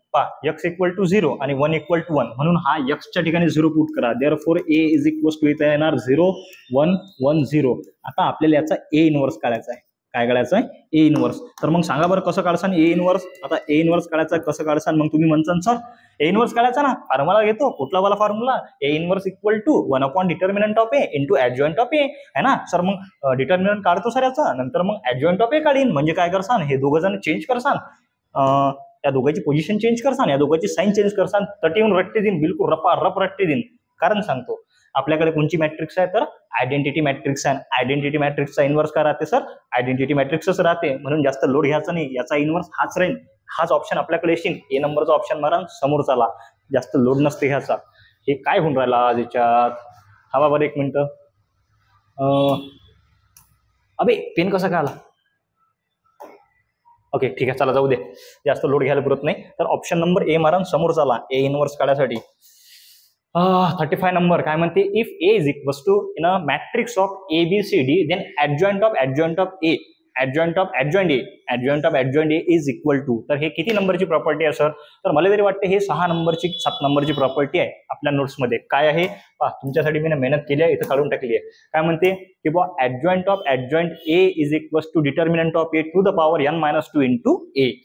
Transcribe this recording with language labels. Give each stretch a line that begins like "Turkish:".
Marathi: पहा, x equal to 0 आणि 1 equal to 1, म्हणून हा एक्सच्या ठिकाणी 0 पुट करा.
English: therefore A is equal to
Marathi: इथे येणार 0 1 1 0. आता आपल्याला याचा ए इनवर्स काढायचा आहे. काय काढायचं आहे? A inverse. तर मग सांगा बरं कसं काढसान ए इनवर्स? आता ए इनवर्स काढायचं कसं काढसान? मग तुम्ही म्हणसान सर ए इनवर्स काढायचा ना, फॉर्म्युला घेतो. कुठला वाला formula?
English: A inverse equal to 1 upon determinant of A into adjoint of A, है ना sir.
Marathi: मग डिटर्मिनंट काढतो सर याचा, नंतर मग ऍडजॉइंट ऑफ ए काढीन. म्हणजे काय करसान? हे दोघं जण चेंज करसान, या दोघांची पोझिशन चेंज करसान, या दोघांची साईन चेंज करसान, तटी येऊन रट्टे देईन, बिलकुल रप रट्टे देईन. कारण सांगतो, आपल्याकडे कोणची मॅट्रिक्स आहे? तर आयडेंटिटी मॅट्रिक्स आहे. आयडेंटिटी मॅट्रिक्सचा इनवर्स काय राहते सर? आयडेंटिटी मॅट्रिक्सच राहते, म्हणून जास्त लोड घ्यायचा नाही. याचा इनवर्स हाच राहील, हाच ऑप्शन आपल्याकडे येशील. ए नंबरचा ऑप्शन मारा, समोरचाला. जास्त लोड नसते घ्यायचा. हे काय होऊन राहिला आज याच्यात? हवा बरं एक मिनिट. अबे पेन कसा काय आला? ओके ठीक आहे, चला जाऊ दे, जास्त लोड घ्यायला पुरत नाही. तर ऑप्शन नंबर ए मारा, समोरचाला ए इनवर्स काढायसाठी. 35 नंबर काय म्हणते?
English: if A is equals to in a matrix of A B C D then adjoint of A adjoint of adjoint A is equal to,
Marathi: तर हे किती नंबरची प्रॉपर्टी आहे sir? तर मला तरी वाटते हे 6 नंबरची 7 नंबरची प्रॉपर्टी आहे आपल्या नोट्समध्ये. काय आहे पहा, तुमच्यासाठी मी मेहनत केली आहे, इथं काढून टाकली आहे. काय म्हणते की बा
English: Adjoint of adjoint A is equal to determinant of A to the power n minus 2 into A.